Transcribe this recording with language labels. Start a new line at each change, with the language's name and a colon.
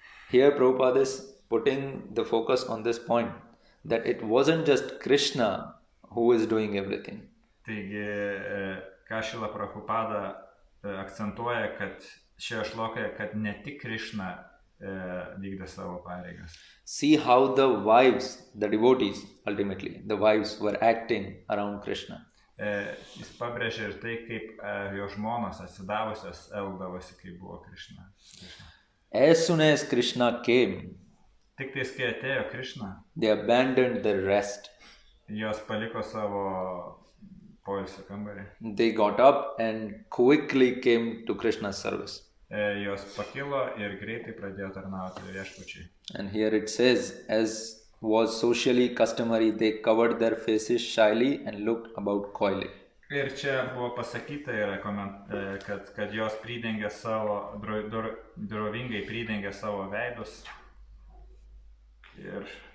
English: Here Prabhupada is putting the focus on this point that it wasn't just Krishna who is doing everything.
Lithuanian: Taigi, ką Šrila Prabhupada akcentuoja, kad šioje šlokoje, kad ne tik Krishna vykdė savo pareigas.
English: See how the wives, the devotees, ultimately, the wives were acting around Krishna.
Lithuanian: Jis pabrėžė ir tai, kaip jo žmonos atsidavusios elgdavosi, kai buvo Krishna.
English: As soon as Krishna came,
Lithuanian: Tik tais, kai atėjo Krishna,
English: they abandoned their rest.
Lithuanian: jos paliko savo poilsio kambarį.
English: They got up and quickly came to Krishna's service.
Lithuanian: Jos pakilo ir greitai pradėjo tarnauti viešpačiui.
English: And here it says, as was socially customary, they covered their faces shyly and looked about coyly.
Lithuanian: Ir čia buvo pasakyta, kad jos pridengė savo, drovingai pridengė savo veidus. Ir...